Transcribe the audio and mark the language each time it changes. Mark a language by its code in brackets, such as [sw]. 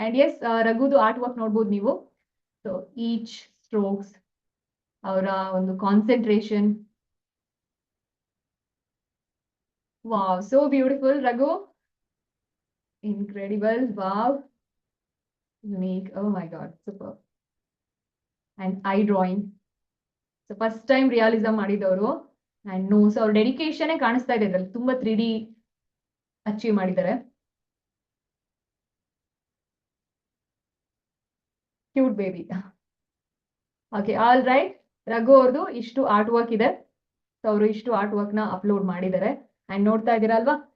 [en] and yes, [kn] ರಘುದು art work ನೋಡ್ಬೋದು ನೀವು. [en] So each strokes, ಅವರ ಒಂದು concentration, wow, so beautiful Raghu, incredible, wow, unique, oh my god, super. And eye drawing, so first time realism ಮಾಡಿದವರು. and no, so [kn] ಅವ್ರ dedication ಕಾಣಿಸ್ತಾ ಇದೆ ಇದ್ರಲ್ಲಿ, ತುಂಬಾ 3D ಅಚೀವ್ ಮಾಡಿದ್ದಾರೆ. [en] Cute baby. Okay, all right. [kn] Raghu ಅವ್ರದ್ದು ಇಷ್ಟು ಆರ್ಟ್ ವರ್ಕ್ ಇದೆ. ಸೊ ಅವರು ಇಷ್ಟು ಆರ್ಟ್ ವರ್ಕ್ ನ ಅಪ್ಲೋಡ್ ಮಾಡಿದ್ದಾರೆ, ಅಂಡ್ ನೋಡ್ತಾ ಇದ್ದೀರಾ ಅಲ್ವಾ?